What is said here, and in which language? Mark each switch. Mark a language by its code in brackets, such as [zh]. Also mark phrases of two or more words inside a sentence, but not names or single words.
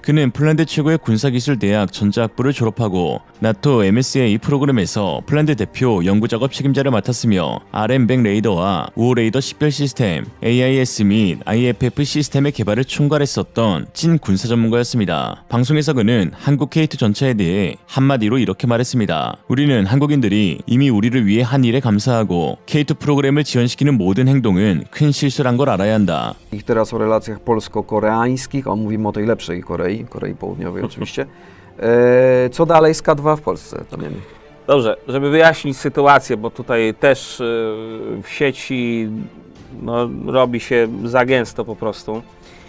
[ko] 그는 폴란드 최고의 군사기술대학 전자학부를 졸업하고 나토 MSA 프로그램에서 폴란드 대표 연구작업 책임자를 맡았으며 RM100 레이더와 5호 레이더 식별 시스템, AIS 및 IFF 시스템의 개발을 총괄했었던 찐 군사 전문가였습니다. 방송에서 그는 한국 K2 전차에 대해 한마디로 이렇게 말했습니다. 우리는 한국인들이 이미 우리를 위해 한 일에 감사하고 K2 프로그램을 지원시키는 모든 행동은 큰 실수란 걸 알아야 한다. [pl] Ich teraz o relacjach polsko-koreańskich, mówimy o tej lepszej Korei Południowej oczywiście. Co dalej z K2 w Polsce, Damianie? Dobrze, żeby wyjaśnić sytuację, bo tutaj też w sieci robi się za gęsto po prostu.